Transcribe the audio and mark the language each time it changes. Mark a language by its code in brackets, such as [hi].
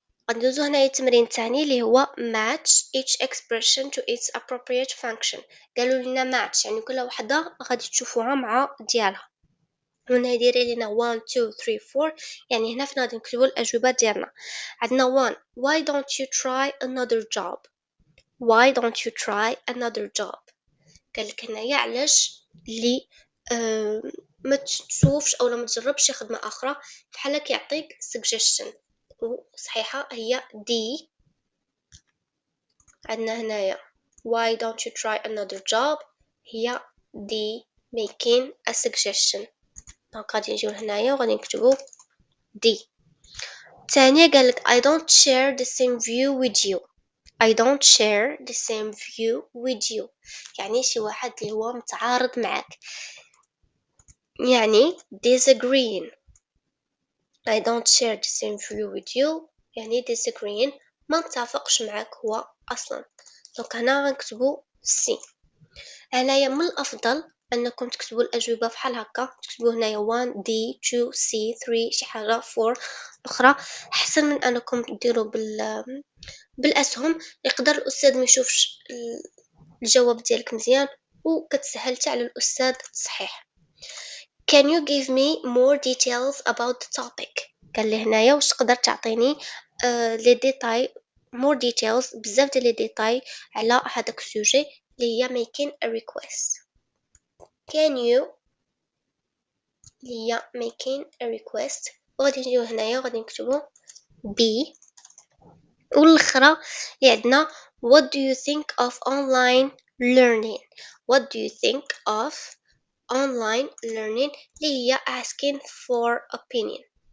[ar] غندوزو هنايا التمرين الثاني اللي هو [en] match each expression to its appropriate function. [ar] قالوا لنا match يعني كل وحده غادي تشوفوها مع ديالها. هنا دايرين لنا 1 2 3 4 يعني هنا فين غادي نكتبوا الاجوبه ديالنا. [en] عندنا 1 why don't you try another job. why don't you try another job. [ar] قالك هنايا علاش اللي ما تشوفش او ما تجربش خدمه اخرى، بحال كيعطيك [en] suggestion [ar] وصحيحه هي D. عندنا هنايا [en] why don't you try another job [ar] هي [en] D making a suggestion. [ar] دونك غادي نجيو هنايا وغادي نكتبو D. ثانية قالك [en] I don't share the same view with you. I don't share the same view with you [ar] يعني شي واحد اللي هو متعارض معك، يعني [en] disagreeing. I don't share the same view with you [ar] يعني [en] disagreeing [ar] ما متفقش معك هو اصلا. دونك هنا غنكتبو C. هنايا من الافضل انكم تكتبوا الاجوبه بحال هكا، تكتبوا هنايا 1 D 2 C 3 شي حاجه 4 الاخرى، احسن من انكم ديروا بالاسهم. يقدر الاستاذ ما يشوفش الجواب ديالك مزيان وكتسهل حتى على الاستاذ التصحيح. [en] Can you give me more details about the topic. [ar] قال لي هنايا واش تقدر تعطيني لي ديتاي [en] more details [ar] بزاف ديال لي ديتاي على هذاك السوجي اللي هي [en] making a request. Can you [ar] اللي هي [en] making a request [ar] وغادي نجيو هنايا وغادي نكتبو B. والاخرى اللي عندنا [en] what do you think of online learning. what do you think of online learning [ar] اللي هي [en] asking for opinion.